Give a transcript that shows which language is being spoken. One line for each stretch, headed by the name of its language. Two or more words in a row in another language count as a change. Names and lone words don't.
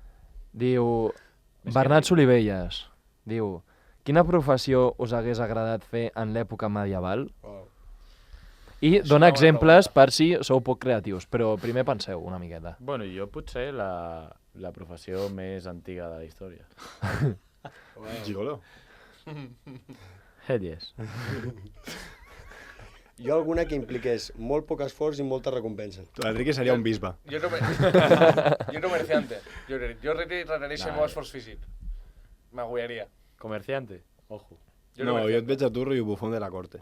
Catalan: diu... Bernat Solivelles, diu... Quina professió us hagués agradat fer en l'època medieval? Wow. I dona exemples per si sou poc creatius, però primer penseu una miqueta. Bueno, jo potser la professió més antiga de la història. Gigolo.
English: Hell yes.
Catalan: Jo alguna que impliqués molt poc esforç i molta recompensa. L'Enrique seria un bisbe. Jo no comerciante. Jo requereixo molt esforç físic. M'aguallaria.
Spanish: Comerciante, ojo.
Catalan: No, jo et veig a tu i
Spanish: bufón de la corte.